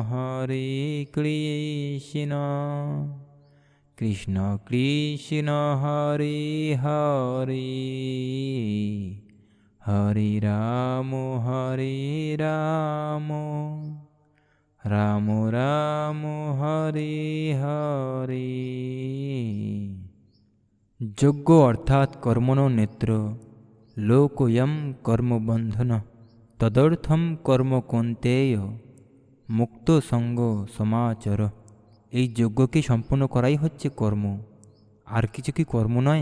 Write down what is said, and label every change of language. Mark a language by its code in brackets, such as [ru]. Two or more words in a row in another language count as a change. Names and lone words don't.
[sa] কৃষ্ণ কৃষ্ণ হরে হরে, হরে রাম রাম রাম হরে হরে। যজ্ঞ অর্থাৎ কর্মণো নেত্র, লোকোয়ম কর্মবন্ধন, তদর্থম কর্ম কৌন্তেয়, মুক্ত সঙ্গ সমাচর। [bn] এই যজ্ঞকে সম্পূর্ণ করাই হচ্ছে কর্ম, আর কিছু কি কর্ম নয়?